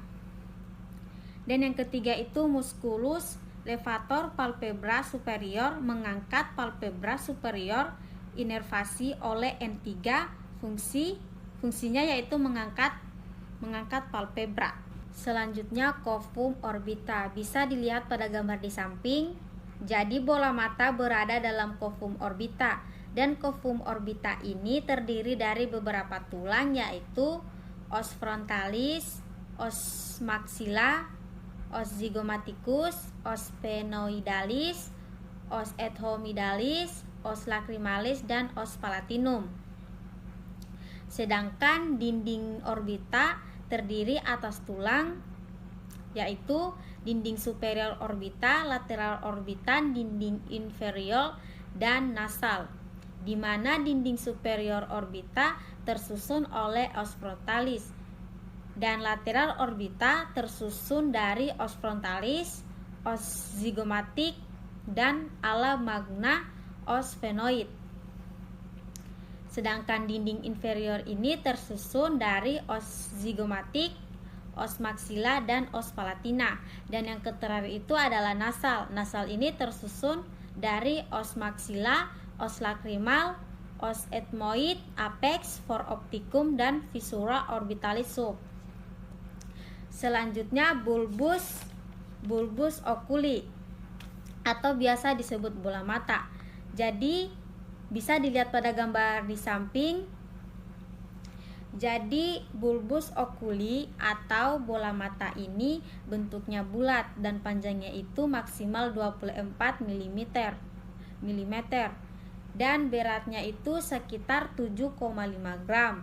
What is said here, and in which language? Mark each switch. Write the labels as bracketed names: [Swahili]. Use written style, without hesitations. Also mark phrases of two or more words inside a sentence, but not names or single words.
[Indonesian] Dan yang ketiga itu musculus levator palpebra superior, mengangkat palpebra superior inervasi oleh N3, fungsinya yaitu mengangkat palpebra. Selanjutnya covum orbita, bisa dilihat pada gambar di samping. Jadi bola mata berada dalam covum orbita, dan covum orbita ini terdiri dari beberapa tulang yaitu os frontalis, os maxilla, os zygomaticus, os sphenoidalis, os ethmoidalis, os lacrimalis, dan os palatinum. Sedangkan dinding orbita terdiri atas tulang yaitu dinding superior orbita, lateral orbita, dinding inferior, dan nasal, di mana dinding superior orbita tersusun oleh os frontalis dan lateral orbita tersusun dari os frontalis, os zygomatic, dan ala magna os sphenoid. Sedangkan dinding inferior ini tersusun dari os zygomatic, os maxilla, dan os palatina. Dan yang terakhir itu adalah nasal. Nasal ini tersusun dari os maxilla, os lacrimal, os ethmoid, apex, for opticum, dan visura orbitalis sub. Selanjutnya bulbus oculi atau biasa disebut bola mata. Jadi bisa dilihat pada gambar di samping. Jadi bulbus oculi atau bola mata ini bentuknya bulat dan panjangnya itu maksimal 24 mm dan beratnya itu sekitar 7,5 gram.